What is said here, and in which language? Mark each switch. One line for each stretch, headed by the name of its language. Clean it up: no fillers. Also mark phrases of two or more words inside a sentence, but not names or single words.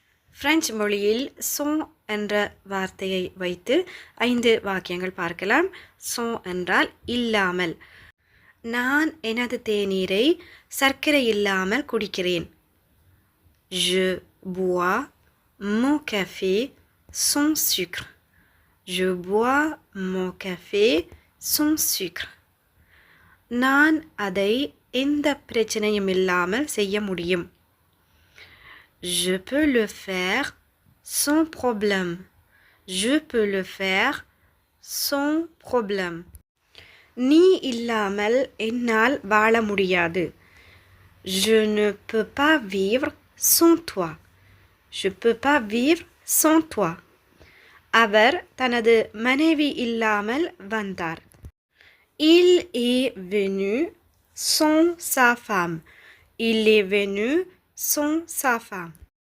Tamil: பிரெஞ்சு மொழியில் son என்ற வார்த்தையை வைத்து 5 வாக்கியங்கள் பார்க்கலாம். son என்றால் இல்லாமல். நான் எனது தேநீரை சர்க்கரை இல்லாமல் குடிக்கிறேன்.
French: Je bois mon café sans sucre. Je bois mon café sans sucre.
Tamil: நான் அதை எந்த பிரச்சனையும் இல்லாமல் செய்ய முடியும்.
French: Je peux le faire sans problème. Je peux le faire sans problème.
Tamil: நீ இல்லாமல் என்னால் வாழ முடியாது.
French: Je ne peux pas vivre sans toi. Je peux pas vivre sans toi.
Tamil: அவர் தனது மனைவி இல்லாமல் வந்தார்.
French: Il est venu sans sa femme. Il est venu sans sa femme.